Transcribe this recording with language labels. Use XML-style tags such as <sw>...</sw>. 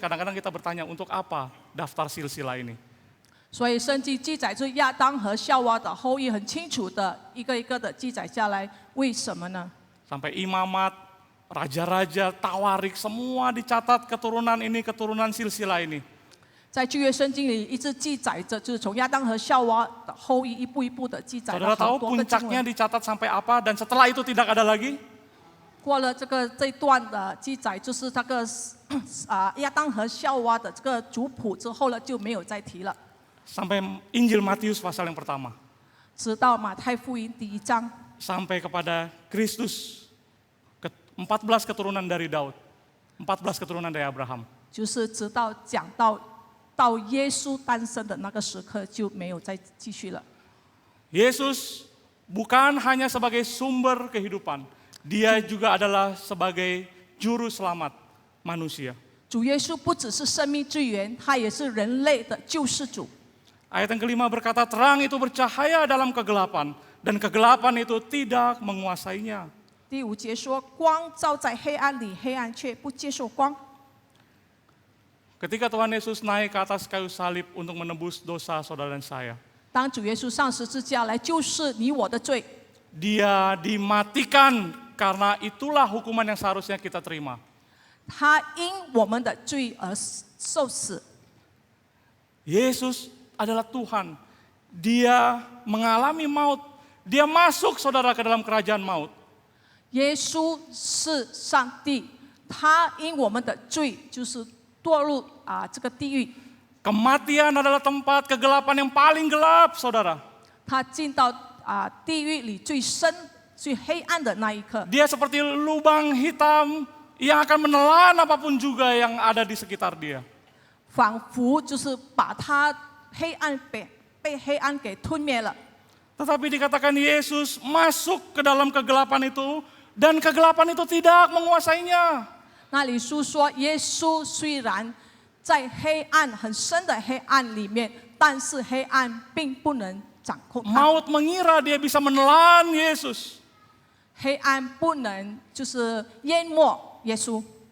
<id>Kadang-kadang kita bertanya untuk apa daftar silsilah ini.</id> <zh>所以圣经记载着亚当和夏娃的后裔，很清楚的一个一个的记载下来，为什么呢？</zh> <id>Sampai imamat, raja-raja, tawarik, semua dicatat keturunan ini, keturunan silsilah ini.</id> <zh>在旧约圣经里一直记载着，就是从亚当和夏娃的后裔一步一步的记载</zh> <id>Saudara</id> <zh>了好</zh> <id>tahu</id> <zh>多个经</zh> <id>puncaknya dicatat sampai apa dan setelah itu tidak ada lagi?</id> <zh>过了这一段的记载，就是这个亚当和夏娃的这个族谱之后呢，就没有再提了。</zh> <id>Sampai Injil Matius pasal yang pertama.</id> <zh>直到马太福音第1章，</zh> <id>Sampai kepada Kristus, 14 keturunan dari Daud, 14 keturunan dari Abraham.</id> <zh>就是直到讲到耶稣诞生的那个时刻，就没有再继续了。</zh> <id>Yesus bukan hanya sebagai sumber kehidupan, dia juga adalah sebagai juru selamat manusia.</id> <zh>主耶稣不只是生命之源，他也是人类的救世主。</zh> <id>Ayat yang kelima berkata, terang itu bercahaya dalam kegelapan, dan kegelapan itu tidak menguasainya.</id> <zh>第5节说：“光照在黑暗里，黑暗却不接受光。”</zh> <id>Ketika Tuhan Yesus naik ke atas kayu salib untuk menebus dosa saudara dan saya,</id> <zh>当主耶稣上十字架来救世你我的罪，</zh> <id>dia dimatikan karena itulah hukuman yang seharusnya kita terima.</id> <zh>他因我们的罪而受死。</zh> <id>Yesus adalah Tuhan. Dia mengalami maut. Dia masuk saudara ke dalam kerajaan maut.</id> <zh>耶稣是上帝，他因我们的罪就是堕入这个地狱，</zh> <id>Kematian adalah tempat kegelapan yang paling gelap, saudara.</id> <zh>他进到地狱里最深、最黑暗的那一刻。</zh> <id>Dia seperti lubang hitam yang akan menelan apapun juga yang ada di sekitar dia.</id> <zh>仿佛就是把他黑暗被黑暗给吞灭了。</zh> <id>Tetapi dikatakan Yesus masuk ke dalam kegelapan itu dan kegelapan itu tidak menguasainya.</id> <zh>那里书说，耶稣虽然在黑暗很深的黑暗里面，但是黑暗并不能掌控他。</zh> <id>Maut mengira dia bisa menelan Yesus.</id> <zh>黑暗不能就是淹没耶稣，</zh>